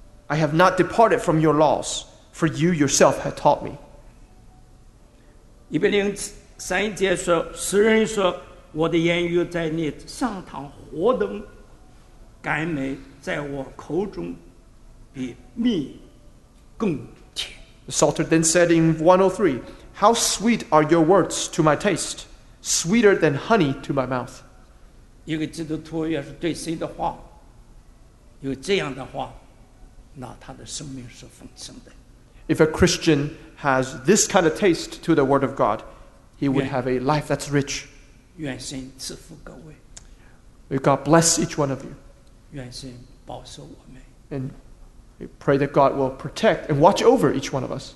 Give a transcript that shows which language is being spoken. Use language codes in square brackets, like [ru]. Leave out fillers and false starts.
[en] I have not departed from your laws, for you yourself have taught me. [zh] 103节说，诗人说，我的言语在你上堂活动，甘美在我口中比蜜更甜。 [en] The Psalter then said in 103, How sweet are your words to my taste, sweeter than honey to my mouth. [zh] 一个基督徒要是对神的话有这样的话，那他的生命是丰盛的。 [en] If a Christian has this kind of taste to the Word of God, he would have a life that's rich. [zh] 愿神赐福各位。 [en] May God bless each one of you. [zh] 愿神保守我们。 [en] And we pray that God will protect and watch over each one of us.